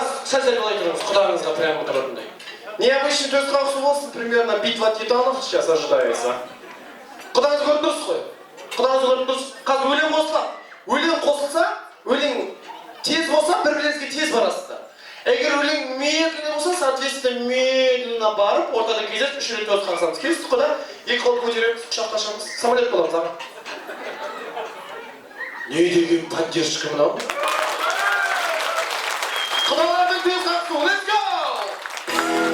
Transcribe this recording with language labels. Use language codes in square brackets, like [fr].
[kk] Сәл былай тұрыңыз, құдағыңызға прямо тұратындай. [ru] Необычный [kk] төс қағысы болсын, [ru] примерно битва титанов сейчас ожидается. [kk] Құдағыңыз көріп тұрсыз ғой? Құдағыңыз көріп тұрсыз. Қазір өлең қосылады. Өлең қосылса, өлең тез болса, бір-біріңізге тез барасыздар. Егер өлең медленно болса, соответственно, медленно барып, ортада кезет 3 рет өтіп қалсамыз. Келістік қой да? 2 қол көтереміз, құшақташамыз, самолет боламыз, аға. Не деген поддержка мынау? Құдалардың тез қақсу, [en] let's go!